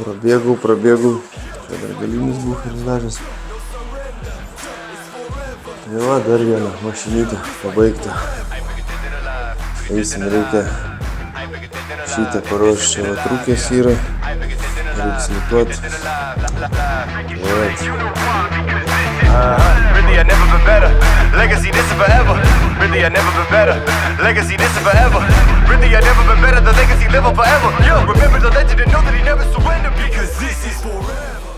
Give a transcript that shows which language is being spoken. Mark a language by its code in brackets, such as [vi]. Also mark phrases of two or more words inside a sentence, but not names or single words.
[lt] Čia dar galinis buferis dažęs. Ir va, dar vieną mašinytę pabaigtą. Eisim, reikia šitą paruošti, čia va trūkės yra. Reiks lituot. [en] Really, I never been better. Legacy, this is forever. Really, I never been better. Legacy, this is forever. Really, I never been better. The legacy live on forever. Yeah, remember the legend and know that he never surrendered because this is forever.